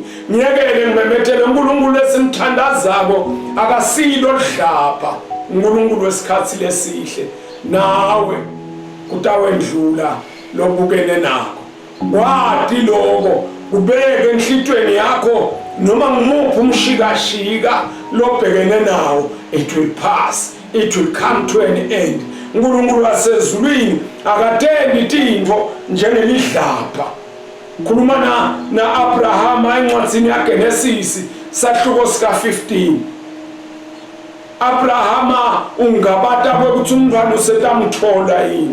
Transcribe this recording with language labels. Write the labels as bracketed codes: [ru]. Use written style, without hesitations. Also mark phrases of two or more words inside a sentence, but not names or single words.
[ss] Ngiyekele ngimemethele uNkulunkulu esimthandazako akasilo dlapha, uNkulunkulu wesikhathi lesihle. Nawe kutawendlula lobukene nako, wati lokho kubeke enhlitweni yakho, noma ngumuphi umshikashika lobhekene nawo, [en] it will pass, it will come to an end. [ss] uNkulunkulu wasezulwini akatendi tintfo njengelidlapha. Khuluma na Abrahama encwadzini yaGenesisi sahluko sika 15. Abrahama ungabata kwekuthi umntwana usetamthola yini.